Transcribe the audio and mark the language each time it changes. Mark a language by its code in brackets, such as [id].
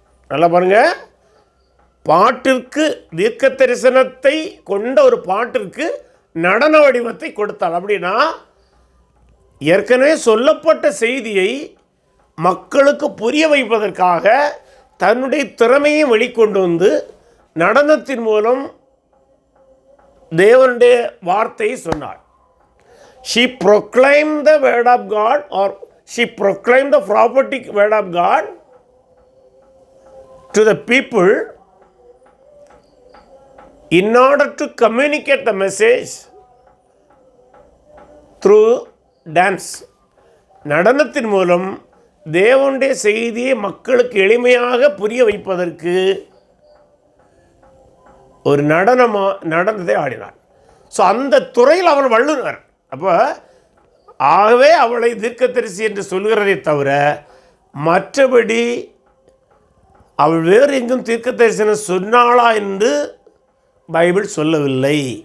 [ta] நல்லா பாருங்க, பாட்டிற்கு தீர்க்க தரிசனத்தை கொண்ட ஒரு பாட்டிற்கு நடன வடிவத்தை கொடுத்தாள். அப்படின்னா ஏற்கனவே சொல்லப்பட்ட செய்தியை மக்களுக்கு புரிய வைப்பதற்காக தன்னுடைய திறமையை வெளிக்கொண்டு வந்து நடனத்தின் மூலம் தேவனுடைய வார்த்தையை சொன்னாள். [en] She proclaimed the word of God, or she proclaimed the prophetic word of God to the people in order to communicate the message through dance. [ta] நடனத்தின் மூலம் தேவனுடைய செய்தியை மக்களுக்கு எளிமையாக புரிய வைப்பதற்கு ஒரு நடனத்தை ஆடினார். ஸோ அந்த துறையில் அவள் வல்லுனர். அப்போ ஆகவே அவளை தீர்க்கதரிசி என்று சொல்கிறதை தவிர மற்றபடி அவள் வேறு எங்கும் தீர்க்க தரிசனம் சொன்னாளா என்று பைபிள் சொல்லவில்லை.